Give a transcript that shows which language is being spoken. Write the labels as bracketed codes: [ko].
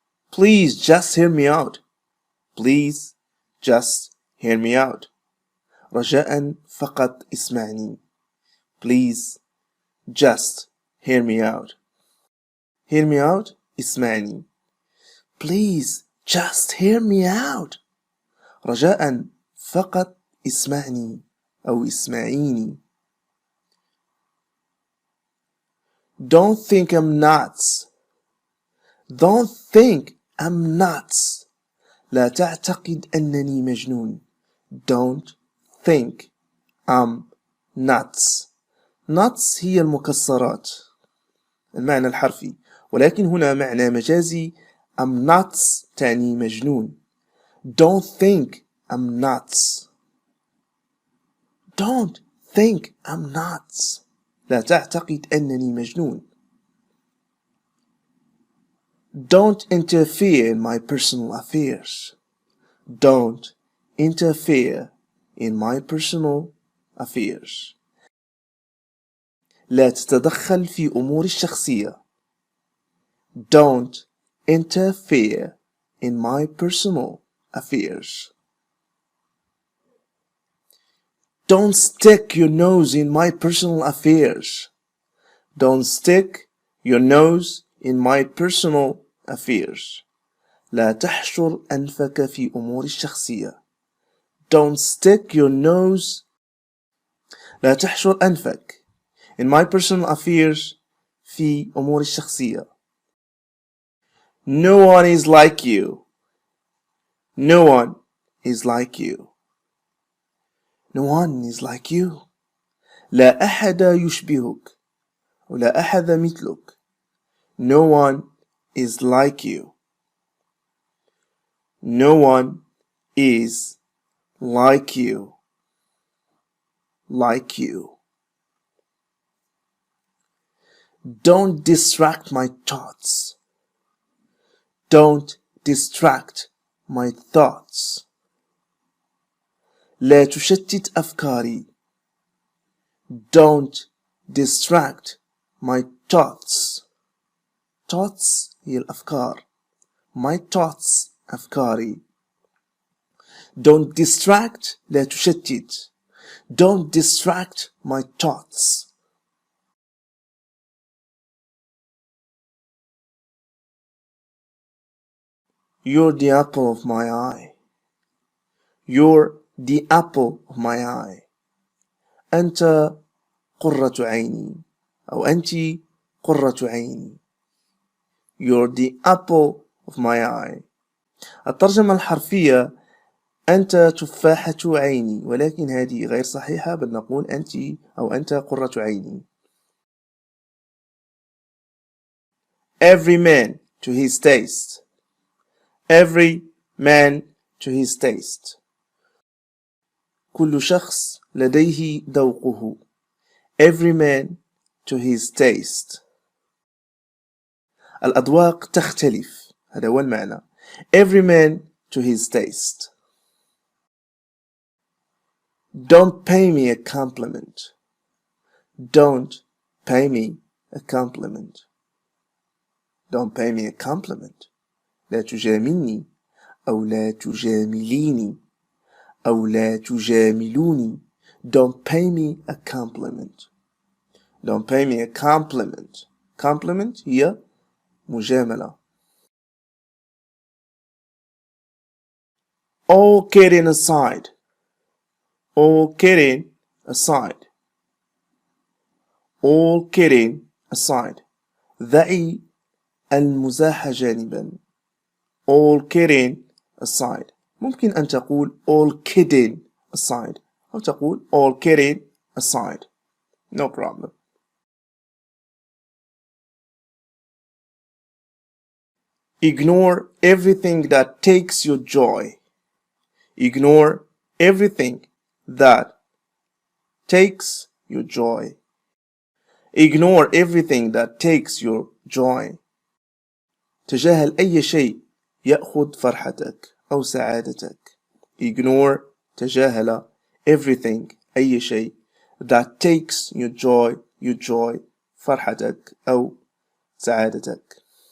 [en] Please just hear me out. Please just hear me out. [ar] رجاء فقط اسمعني. [en] Please just hear me out. Hear me out [ar] اسمعني. [en] Please just hear me out. [ar] رجاء فقط اسمعني أو اسمعيني. [en] Don't think I'm nuts. Don't think I'm nuts. [ar] لا تعتقد أنني مجنون. [en] Don't think I'm nuts. [ar] nuts هي المكسرات، المعنى الحرفي، ولكن هنا معنى مجازي. [en] I'm nuts [ar] تعني مجنون. [en] Don't think I'm nuts. Don't think I'm nuts. [ar] لا تعتقد أنني مجنون. [en] Don't interfere in my personal affairs. Don't interfere in my personal affairs. [ar] لا تتدخل في أموري الشخصية. [en] Don't interfere in my personal affairs. Don't stick your nose in my personal affairs. Don't stick your nose in my personal affairs. [ar] لا تحشر أنفك في أموري الشخصية. [en] Don't stick your nose. [ar] لا تحشر أنفك [en] in my personal affairs [ar] في أموري الشخصية. [en] No one is like you. No one is like you. No one is like you. [ar] لا أحد يشبهك ولا أحد مثلك. [en] No one is like you. No one is like you. Like you. Don't distract my thoughts. Don't distract my thoughts. [ar] لا تشتت أفكاري. [en] Don't distract my thoughts. [ar] Thoughts هي الأفكار. [en] My thoughts [ar] أفكاري. [en] Don't distract [ar] لا تشتت. [en] Don't distract my thoughts. You're the apple of my eye. You're the apple of my eye. [ar] أنت قرة عيني أو أنت قرة عيني. [en] You're the apple of my eye. [ar] الترجمة الحرفية أنت تفاحة عيني، ولكن هذه غير صحيحة، بل نقول أنت أو أنت قرة عيني. [en] Every man to his taste. Every man to his taste. [ar] كل شخص لديه ذوقه. [en] Every man to his taste. [ar] الأذواق تختلف، هذا هو المعنى. [en] Every man to his taste. Don't pay me a compliment. Don't pay me a compliment. Don't pay me a compliment. [ar] لا تجاملني أو لا تجامليني أو لا تجاملوني. [en] Don't pay me a compliment. Don't pay me a compliment. [ar] Compliment هي مجاملة. [en] All kidding aside. All kidding aside. All kidding aside. [ar] ضعي المزاح جانبا. [en] All kidding aside. [ar] ممكن أن تقول [en] all kidding aside [ar] أو تقول [en] all kidding aside. No problem. Ignore everything that takes your joy. Ignore everything that takes your joy. Ignore everything that takes your joy. [ar] تجاهل أي شيء يأخذ فرحتك أو سعادتك. [en] Ignore [ar] تجاهل [en] everything [ar] أي شيء [en] that takes your joy [ar] فرحتك أو سعادتك.